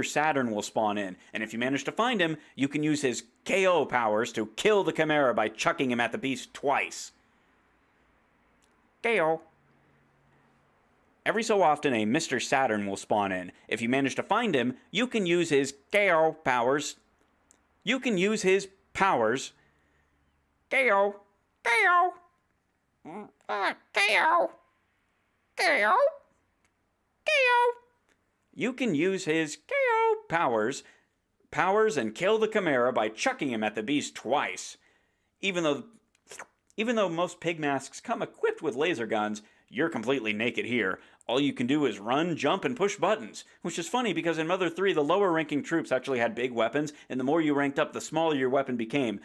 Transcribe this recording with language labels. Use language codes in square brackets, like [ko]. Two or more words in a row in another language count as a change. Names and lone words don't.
[en] Saturn will spawn in, and if you manage to find him, you can use his KO powers to kill the Chimera by chucking him at the beast twice. KO. Every so often, a Mr. Saturn will spawn in. If you manage to find him, you can use his KO powers. KO. KO. KO. KO. KO. You can use his KO powers and kill the Chimera by chucking him at the beast twice. Even though most pig masks come equipped with laser guns, you're completely naked here. All you can do is run, jump, and push buttons. Which is funny because in Mother 3, the lower ranking troops actually had big weapons, and the more you ranked up, the smaller your weapon became.